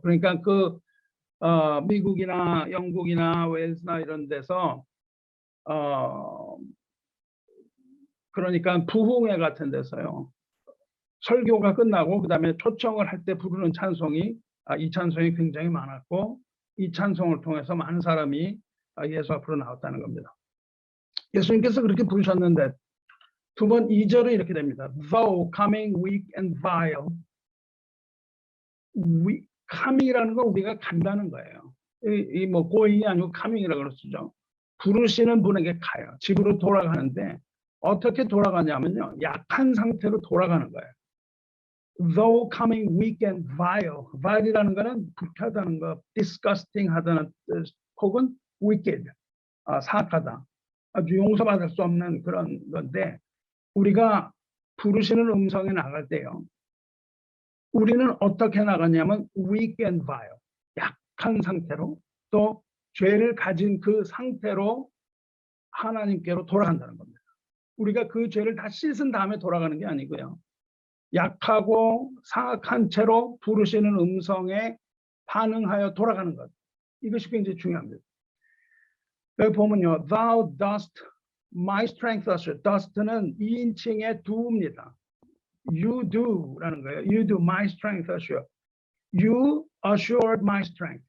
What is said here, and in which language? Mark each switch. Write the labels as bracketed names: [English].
[Korean] 그러니까 그 미국이나 영국이나 웨일스나 이런 데서 그러니까 부흥회 같은 데서요. 설교가 끝나고 그다음에 초청을 할 때 부르는 찬송이 이 찬송이 굉장히 많았고 이 찬송을 통해서 많은 사람이 예수 앞으로 나왔다는 겁니다. 예수님께서 그렇게 부르셨는데 두 번 2절은 이렇게 됩니다. [English] Though coming weak and vile. [Korean] coming이라는 건 우리가 간다는 거예요. 이 뭐 going이 아니고 coming이라고 그러죠. 부르시는 분에게 가요. 집으로 돌아가는데 어떻게 돌아가냐면요. 약한 상태로 돌아가는 거예요. [English] Though coming weak and vile. [Korean] vile이라는 거는 불쾌하다는 거, disgusting 하다는 뜻, 혹은 wicked, 사악하다. 아주 용서받을 수 없는 그런 건데 우리가 부르시는 음성에 나갈 때요. 우리는 어떻게 나가냐면 [English] weak and vile, [Korean] 약한 상태로 또 죄를 가진 그 상태로 하나님께로 돌아간다는 겁니다. 우리가 그 죄를 다 씻은 다음에 돌아가는 게 아니고요. 약하고 사악한 채로 부르시는 음성에 반응하여 돌아가는 것. 이것이 굉장히 중요합니다. 여기 보면요. [English] Thou dost my strength assure. [Korean] Dost는 2인칭의 do입니다. You do라는 거예요. [English] You do my strength assure. You assured my strength.